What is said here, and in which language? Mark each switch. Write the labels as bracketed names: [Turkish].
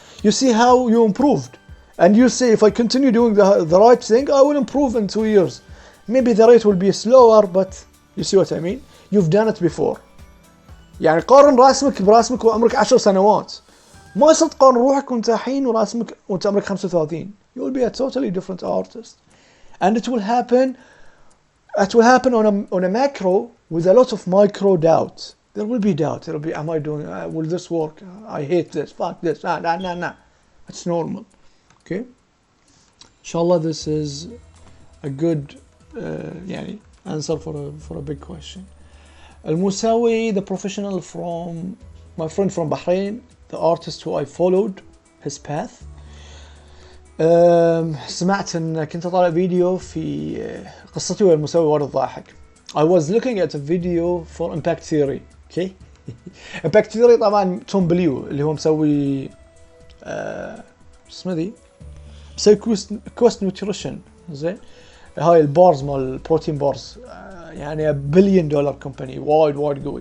[English] You see how you improved and you say if I continue doing the right thing I will improve in 2 years. Maybe the rate will be slower but you see what I mean. You've done it before. [Arabic] يعني قارن راسمك براسمك وعمرك 10 سنوات. ما يصير تقارن روحك وانت الحين وراسمك وانت عمرك 35. [English] You will be a totally different artist. And it will happen on a macro with a lot of micro doubt. There will be doubt. There will be, am I doing, will this work? I hate this, fuck this, nah. It's normal. Okay? Inshallah this is a good answer for a big question. Al-Musawi, the professional from, my friend from Bahrain, the artist who I followed his path. [Arabic] سمعت ان كنت طالع فيديو في قصتي ويا المساوي وايد ضاحك. [English] I was looking at a video for impact theory. Okay. [Arabic] impact theory طبعا توم بليو اللي هو مسوي اسمه ذي مسوي كوست نيوتريشن. زين هاي البارز مال البروتين بارز يعني $1 بليون كومباني وايد قوي.